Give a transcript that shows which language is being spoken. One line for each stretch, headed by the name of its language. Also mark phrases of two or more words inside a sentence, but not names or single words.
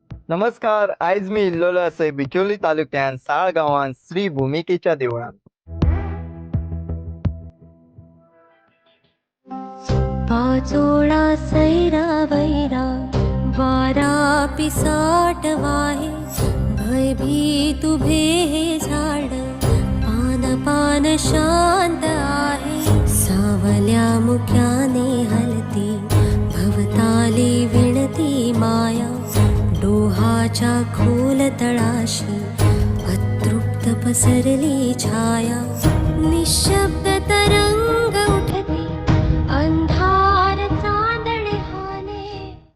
Konkani: नमस्कार. आयज मी इल्लोलो आसय बिचोली तालुक्यात साळ गांवांत श्री भुमिकेच्या देवळात.
Marathi: पाचोळा सैरा वैरा वारा पिसाट वाहे भयभीत उभे हे झाड पान पान शांत आहे सावल्या मुक्याने हलती भवताली विणती माया डोहाच्या खोल तळाशी अतृप्त पसरली छाया निशब्द तरंग उठते अंधार चांदणे हाने.